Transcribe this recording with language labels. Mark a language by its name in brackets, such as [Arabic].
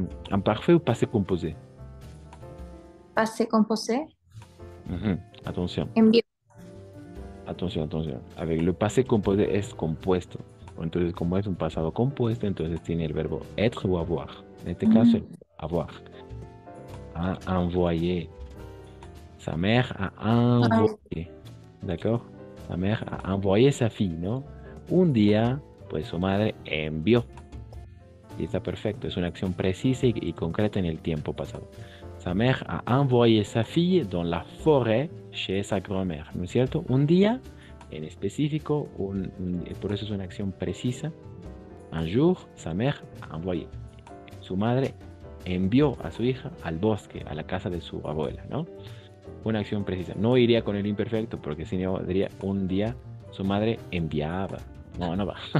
[French] Imparfait ou passé composé? Passé composé. Attention. [Spanish] Envió. [French] Attention. Avec le passé composé [Spanish] es compuesto. Entonces, como es un pasado compuesto, entonces tiene el verbo être o avoir. En este caso, avoir. [French] A envoyé. Sa mère a envoyé. ¿D'accord? Sa mère a envoyé sa fille, ¿no? [Spanish] Un día, pues su madre envió. Y está perfecto. Es una acción precisa y concreta en el tiempo pasado. [French] Sa mère a envoyé sa fille dans la forêt chez sa grand-mère. [Spanish] ¿No es cierto? Un día en específico, por eso es una acción precisa. [French] Un jour, sa mère a envoyé. [Spanish] Su madre envió a su hija al bosque, a la casa de su abuela, ¿no? Una acción precisa. No iría con el imperfecto, porque si no, diría un día su madre enviaba. No va.